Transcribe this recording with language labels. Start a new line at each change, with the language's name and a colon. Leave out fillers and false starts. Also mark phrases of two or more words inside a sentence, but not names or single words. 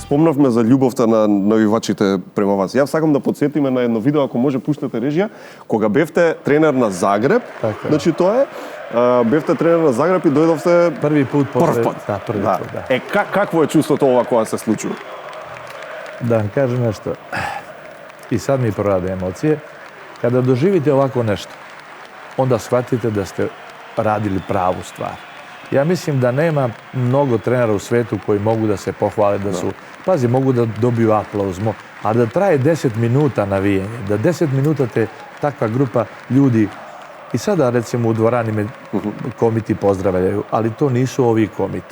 Macedonian: Спомнавме за љубовта на навивачите према вас. Јас сакам да потсетиме на едно видео, ако може пуштате режија, кога бевте тренер на Загреб, значи тоа е, бевте тренер на Загреб и дојдовте први пат. Да, први пат, да. Е, какво е чувството ова кога се случува?
Serbian: Да кажем нешто. И сад ми прораде емоcije. Kada доживите овако нешто, онда схватите да сте радили праву ствар. Ja mislim da nema mnogo trenera u svetu koji mogu da se pohvale da su... Pazi, mogu da dobiju aplauz, ali da traje 10 minuta navijenje, da 10 minuta te takva grupa ljudi... I sada, recimo, u dvorani me komiti pozdravljaju, ali to nisu ovi komiti.